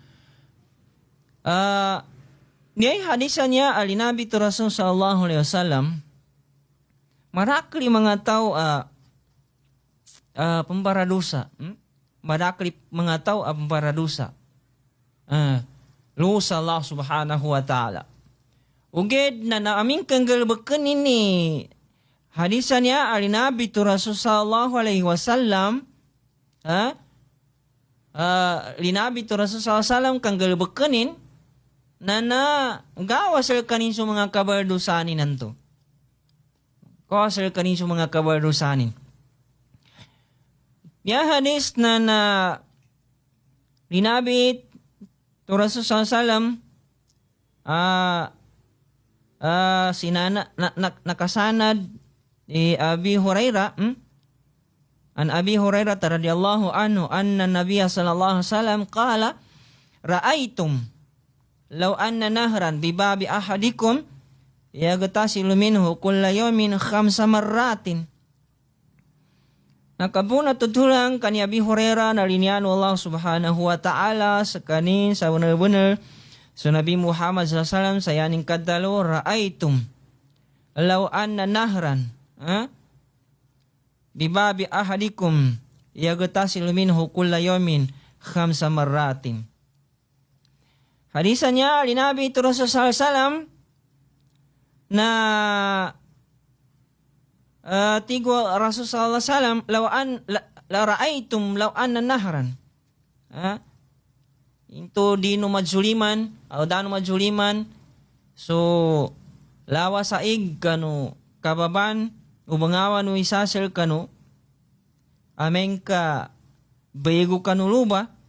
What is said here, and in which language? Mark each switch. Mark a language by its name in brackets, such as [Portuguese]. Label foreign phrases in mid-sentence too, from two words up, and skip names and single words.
[Maranao] Niyay hadisan niya alinabi to Rasul [Arabic] صلى الله عليه وسلم [Maranao] marakli mga tao pembaradusa. Marakli mga tao pembaradusa. [Arabic] Lusa الله سبحانه وتعالى. [Maranao] Uged na naaming kanggalbakan ini hadisan niya alinabi to Rasul [Arabic] صلى الله عليه وسلم [Maranao] linabi to Rasul [Arabic] صلى الله عليه وسلم [Maranao] kanggalbakanin na gawasal kanin sa mga kabardusanin nanto. Gawasal kanin sa mga kabardusanin. Ya hadis na linabi to Rasul [Arabic] صلى الله عليه وسلم [Maranao] sinana nakasanad ni [Arabic] أبي هريرة عن أبي هريرة رضي الله عنه أن النبي صلى الله عليه وسلم قال أرأيتم لو أن نهرا بباب أحدكم يغتسل منه كل يوم 5 مرات. [Maranao] Nakabuna tutulang kani Abi Hurairah na linyan [Arabic] الله سبحانه وتعالى [Maranao] sa kanin sa benar-benar so Nabi Muhammad [Arabic] صلى الله عليه وسلم [Maranao] sayaning kadalo [Arabic] أرأيتم لو أن نهرا بباب أحدكم يغتسل منه كل يوم 5 مرات. [Maranao] Hadisan niya linabi ito Rasul [Arabic] صلى الله عليه وسلم [Maranao] na tigo Rasul [Arabic] صلى الله عليه وسلم [Maranao] la [Arabic] أرأيتم لو أن نهرا [Maranao] into dino madzuliman o dano madzuliman so lawa saig kanu kababan ubangawan no isasel kanu ameng ka baygo kanuluba